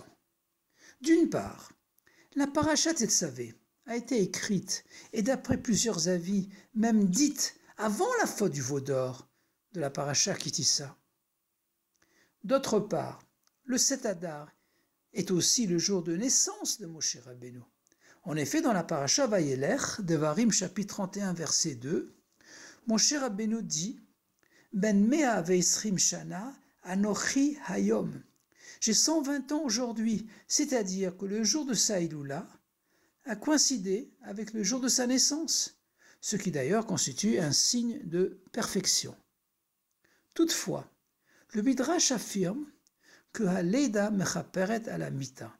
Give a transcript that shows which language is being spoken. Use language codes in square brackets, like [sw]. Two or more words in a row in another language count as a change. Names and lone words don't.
[fr] D'une part, la paracha Tetzavé a été écrite, et d'après plusieurs avis, même dite avant la faute du veau d'or de la paracha Kitissa. D'autre part, le 7 Adar est aussi le jour de naissance de Moshe Rabbeinu. En effet, dans la paracha Vayelech, Devarim chapitre 31 verset 2, Moshe Rabbeinu dit « [he] בן מאה ועשרים שנה אנכי היום [fr] » J'ai 120 ans aujourd'hui, c'est-à-dire que le jour de sa Iloula a coïncidé avec le jour de sa naissance, ce qui d'ailleurs constitue un signe de perfection. Toutefois, le Midrash affirme que [he] הלידה מכפרת על המיתה.